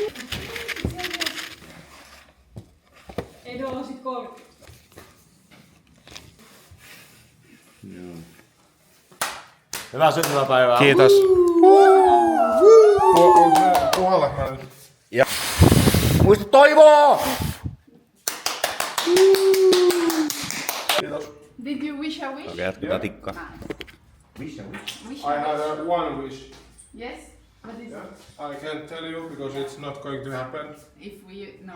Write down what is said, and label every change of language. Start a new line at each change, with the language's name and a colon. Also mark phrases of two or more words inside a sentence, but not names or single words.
Finnish: Edo on sit 30. Joo. Hyvää syntymäpäivää. Kiitos. Puolella nyt. Ja muista toivoa!
English: Did you wish a wish?
Finnish: Okei, jatketaan tikkaa.
English: Wish I a had wish. one wish. Yes? What is Yeah. it? I can't tell you because it's not going to happen If we know.